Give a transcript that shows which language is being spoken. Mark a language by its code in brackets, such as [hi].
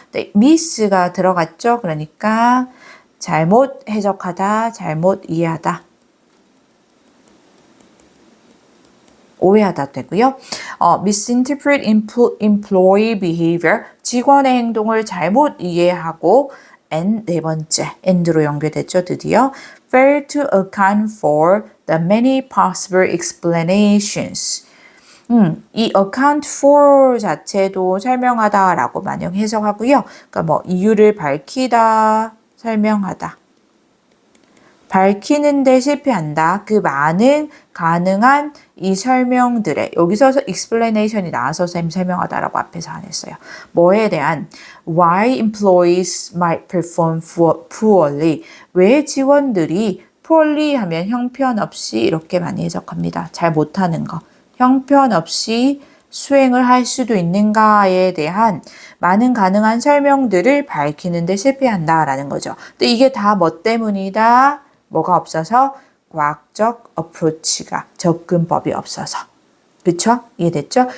[ko] 네, miss가 들어갔죠. 그러니까 잘못 해석하다, 잘못 이해하다, 오해하다 되고요. [en] misinterpret employee behavior, [ko] 직원의 행동을 잘못 이해하고 and 네 번째, and로 연결됐죠. [en] 드디어 fail to account for the many possible explanations. [ko] 이 account for 자체도 설명하다라고 만약 해석하고요. 그러니까 뭐 이유를 밝히다, 설명하다. 밝히는데 실패한다. 그 많은 가능한 이 설명들에 여기서 explanation이 나와서 설명하다라고 앞에서 안 했어요. 뭐에 대한 [en] why employees might perform poorly. [ko] 왜 직원들이 poorly 하면 형편없이 이렇게 많이 해석합니다. 잘 못하는 거. 형편없이 수행을 할 수도 있는가에 대한 많은 가능한 설명들을 밝히는데 실패한다라는 거죠. 근데 이게 다 뭐 때문이다? 뭐가 없어서? 과학적 어프로치가, 접근법이 없어서. 그쵸? 이해됐죠?